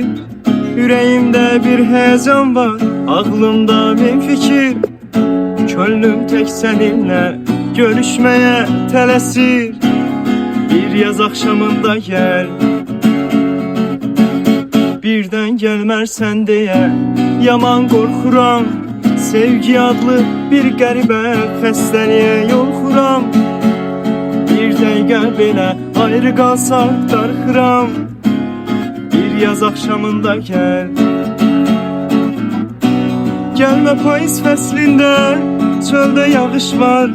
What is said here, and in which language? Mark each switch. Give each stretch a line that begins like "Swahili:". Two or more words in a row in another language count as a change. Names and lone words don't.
Turkish: Yüreğimde bir heyecan var, aklımda bin fikir. Könlüm tek seninle görüşmeye tələsir. Bir yaz akşamında gel, birden gelmersen diye yaman korkuram.
Azerbaijani: Sevgi adlı bir qəribə xəstəliyə yolxuram. Bir dəqiqə belə ayrı qalsaq darxıram.
Turkish: Bir yaz akşamında gel.
Azerbaijani: Gelme payız fəslində, çöldə yağış var.